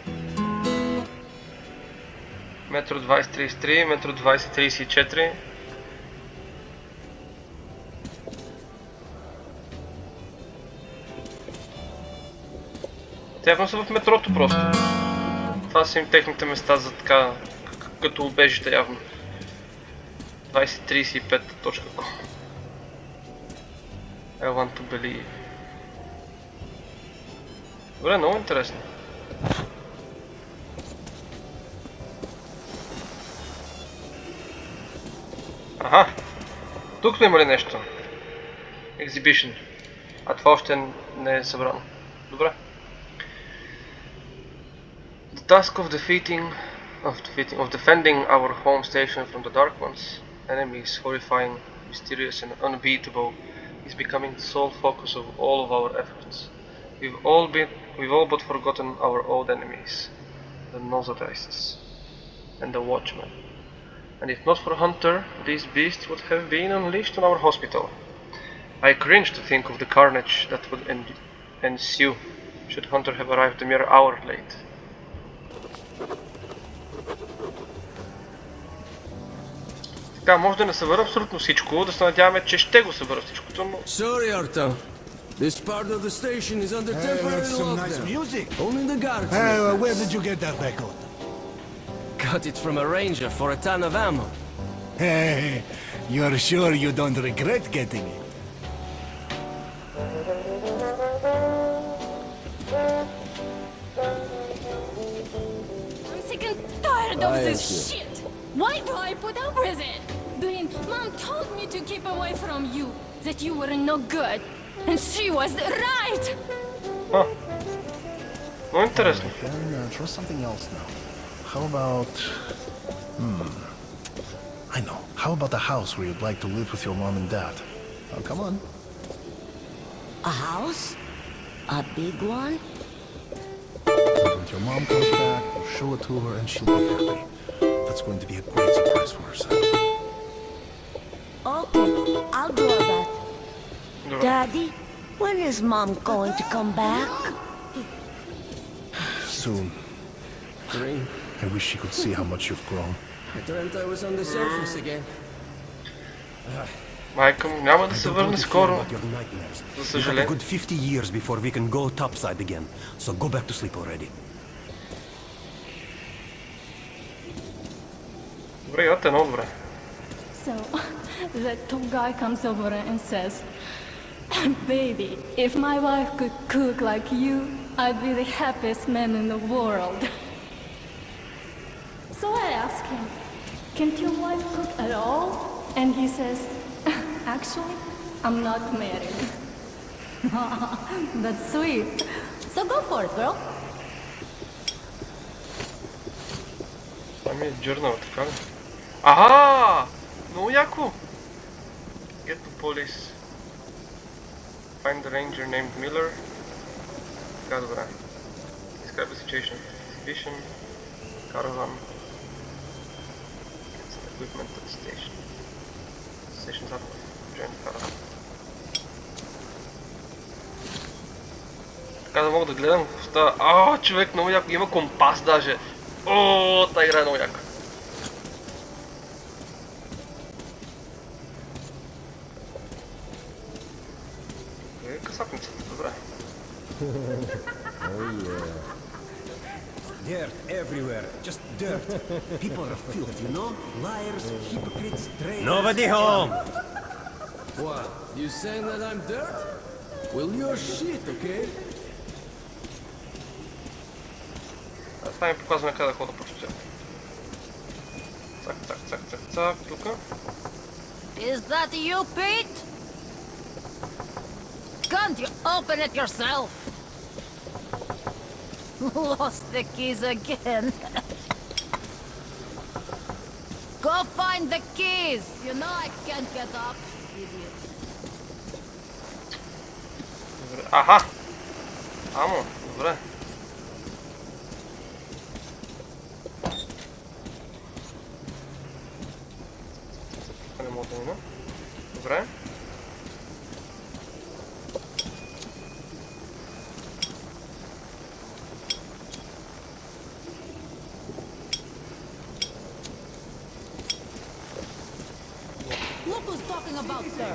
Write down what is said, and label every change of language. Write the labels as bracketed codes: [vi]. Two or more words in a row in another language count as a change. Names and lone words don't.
[bg] Метро 2033, Метро 2034. Те явно са в метрото просто. Това са им техните места за така, като убежище явно. [en] 2035.com. I want to believe. [bg] Добре, много интересно. Аха! Тук сме имали нещо. Exhibition. А това още не е събрано. Добре. [en] The task of defending our home station from the Dark Ones, enemies horrifying, mysterious and unbeatable, is becoming the sole focus of all of our efforts. We've all but forgotten our old enemies, the Nosadices and the Watchmen. And if not for Hunter, these beasts would have been unleashed on our hospital. I cringe to think of the carnage that would ensue should Hunter have arrived a mere hour late. [bg] Така, може да не събера абсолютно всичко, да се надяваме, че ще го събера всичкото, но... [en] Sorry, Artyom. This part of the station is under temporary lockdown. Nice music. Only the guards. Where did you get that record? Got it from a ranger for a ton of ammo. Hey, you're sure you don't regret getting it? I'm sick and tired of this shit. Why do I put up with it? Mom told me to keep away from you, that you were no good. And she was right! [bg] Huh. Много интересно. [en] Then try something else now. How about... I know. How about the house where you'd like to live with your mom and dad? Oh, come on. A house? A big one? excellent. Your mom comes back, we'll show it to her, and she'll be happy. That's going to be a great surprise for her son. Okay, I'll do all that. Daddy, when is Mom going to come back? Soon. Green. I wish she could see how much you've grown. I dreamt I was on the surface again. [bg] Майка му няма да се върне скоро. За съжаление. [en] Good 50 years before we can go topside again. So go back to sleep already. [bg] Добре, имате едно добре. [en] So, that tall guy comes over and says, "Baby, if my wife could cook like you, I'd be the happiest man in the world." So I ask him, "Can't your wife cook at all?" And he says, "Actually, I'm not married." That's sweet. So go for it, girl. [bg] Това ми е джърнал, така ли? Аха! Много яко! [en] Get the police. Find the ranger named Miller. [bg] Така, добре. [en] Describe the situation of the exhibition. Caravan. Gets the equipment at the station. Station's up. Join the caravan. [bg] Така да мога да гледам какво става. Човек, много яко. Има компас даже. Та игра е много яка. Касапницата, добре. [en] Dirt everywhere. Just dirt. People are filth, you know? Liars, hypocrites, traitors. Nobody home! What? You saying that I'm dirt? Well, you're shit, okay? [bg] Това ми показваме къде да хода по чуцел. Цак, цак, цак, цак, цак, тука. [en] Is that you, Pete? Can't you open it yourself? Lost the keys again. Go find the keys. You know I can't get up, idiot. [bg] Аха! Амо, добре. Не мога да мина. Добре. [en] Look who's talking about, sir.